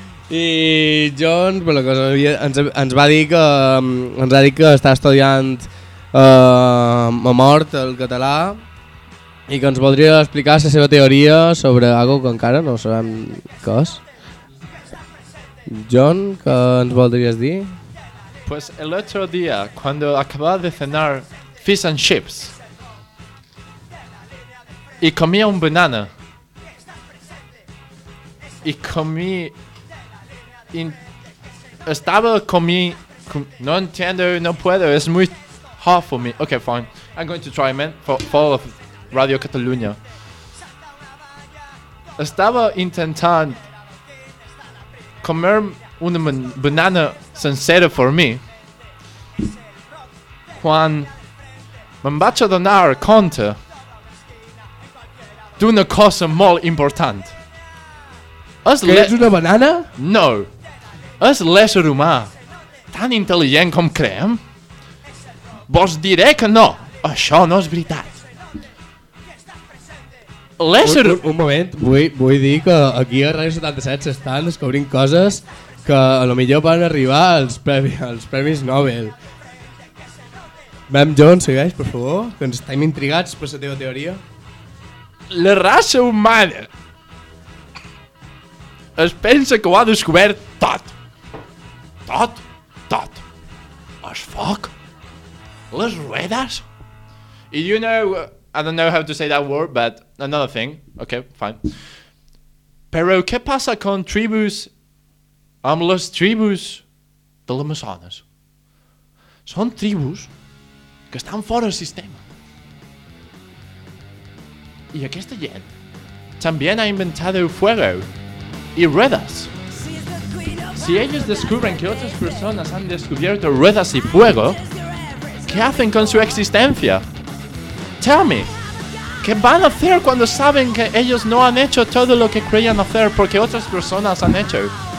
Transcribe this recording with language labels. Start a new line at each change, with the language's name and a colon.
Catalan: I John, per la cosa, ens va dir que està estudiant a mort el català i que ens voldria explicar la seva teoria sobre algo que encara no sabem què és. John, què ens voldries dir?
Spanish: Pues el otro día, cuando acababa de cenar fish and chips y comía un banana y comí no entiendo, no puedo, es muy hard for me.
English: Okay, fine. I'm going to try, man, for Radio Catalunya. Estaba intentando comer una banana sincera
Spanish: for me. Juan, me vas a donar cuenta de una cosa muy importante. ¿Quieres una banana? No.
Catalan: És l'ésser humà tan intel·ligent com creem? Vos diré que no, això no és veritat. L'ésser... Un moment, vull dir que aquí a Radio 77 s'estan descobrint coses que a lo millor van arribar als Premis Nobel. Mem John, segueix, per favor, que ens estem intrigats per la teva teoria. La raça humana es pensa que ho ha descobert tot. Tot, tot. El foc, les ruedas.
English: You know, I don't know how to say that word, but another thing. Okay, fine.
Catalan: Però què passa con tribus, amb les tribus de l'Amazones? Són tribus que estan fora del sistema. I aquesta gent també ha inventat el fuego i ruedas.
Spanish: Si ellos descubren que otras personas han descubierto ruedas y fuego, ¿qué hacen con su existencia? Tell me, ¿qué van a hacer cuando saben que ellos no han hecho todo lo que creían hacer porque otras personas han hecho?